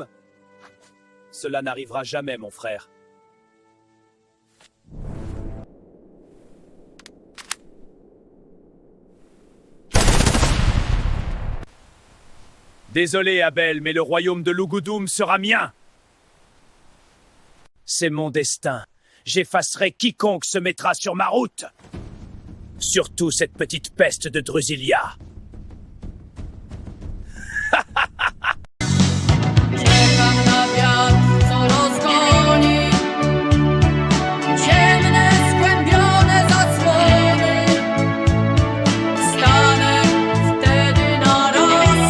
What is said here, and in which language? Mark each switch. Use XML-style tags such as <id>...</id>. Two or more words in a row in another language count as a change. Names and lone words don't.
<fr>Cela n'arrivera jamais, mon frère. Désolé, Abel, mais le royaume de Lugudum sera mien. C'est mon destin. J'effacerai quiconque se mettra sur ma route. Surtout cette petite peste de Drusilia.</fr> <pl>Czekam na wiatr, co rozgoni ciemne, skłębione zasłony. Stanę wtedy na ramię</pl>